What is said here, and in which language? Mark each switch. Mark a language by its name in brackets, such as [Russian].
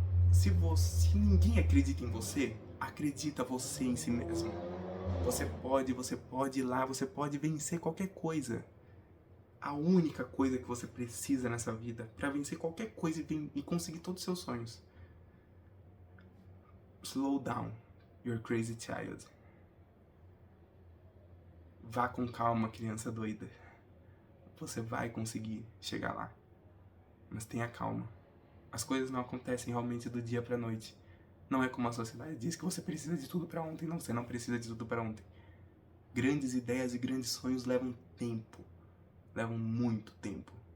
[Portuguese] Se ninguém acredita em você, acredita você em si mesmo. Você pode ir lá, você pode vencer qualquer coisa. A única coisa que você precisa nessa vida para vencer qualquer coisa e conseguir todos os seus sonhos. [English] Slow down, you're crazy child. [Portuguese] Vá com calma, criança doida. Você vai conseguir chegar lá. Mas tenha calma. As coisas não acontecem realmente do dia pra noite. Não é como a sociedade diz que você precisa de tudo pra ontem. Não, você não precisa de tudo pra ontem. Grandes ideias e grandes sonhos levam tempo. Levam muito tempo.